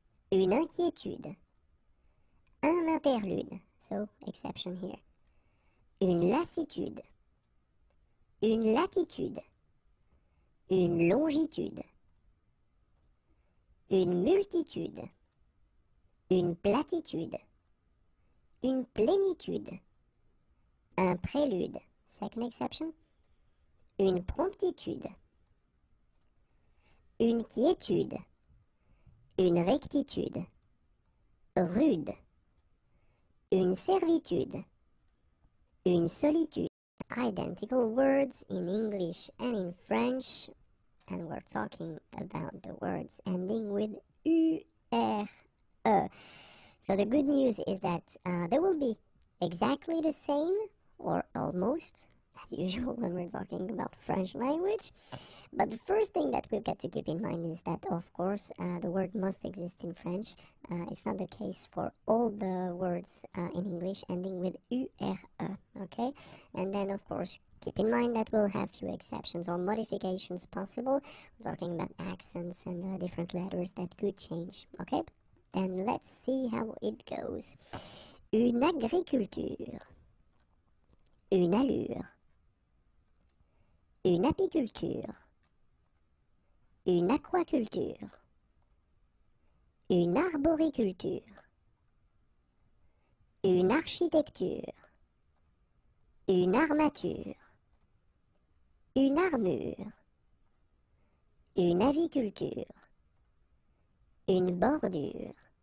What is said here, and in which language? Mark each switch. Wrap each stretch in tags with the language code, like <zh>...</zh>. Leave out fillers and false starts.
<fr>une inquiétude, un interlude,</fr> <en>so exception here,</en> <fr>une lassitude, une latitude, une longitude, une multitude, une platitude, une plénitude, un prélude,</fr> <en>second exception,</en> <fr>une promptitude, une quiétude, une rectitude, rude, une servitude, une solitude.</fr> <en>Identical words in English and in French, and we're talking about the words ending with URE. So the good news is that they will be exactly the same, or almost, as usual when we're talking about French language. But the first thing that we've got to keep in mind is that, of course, the word must exist in French. It's not the case for all the words in English ending with URE, okay? And then, of course, keep in mind that we'll have few exceptions or modifications possible. We're talking about accents and different letters that could change, okay? Then let's see how it goes.</en> <fr>Une agriculture, une allure, une apiculture, une aquaculture, une arboriculture, une architecture, une armature, une armure, une aviculture, une bordure,</fr>